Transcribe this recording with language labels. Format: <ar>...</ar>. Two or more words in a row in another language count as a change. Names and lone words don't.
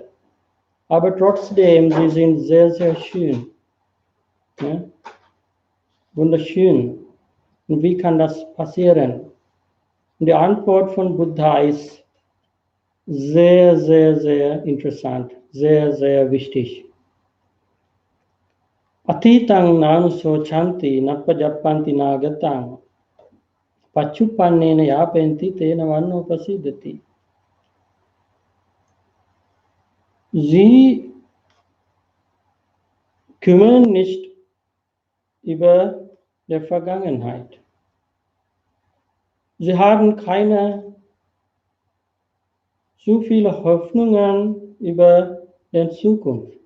<de>Aber trotzdem, sie sind sehr, sehr schön. Ne? Wunderschön. Und wie kann das passieren? Und die Antwort von Buddha ist sehr, sehr, sehr interessant, sehr, sehr wichtig.</de> <pi>Atitang nanuso chanti napajappanti nagatang pachupannena yapenti tena vanno pasidati.</pi> <de>Sie kümmern nicht über die Vergangenheit. Sie haben keine zu viele Hoffnungen über die Zukunft.</de>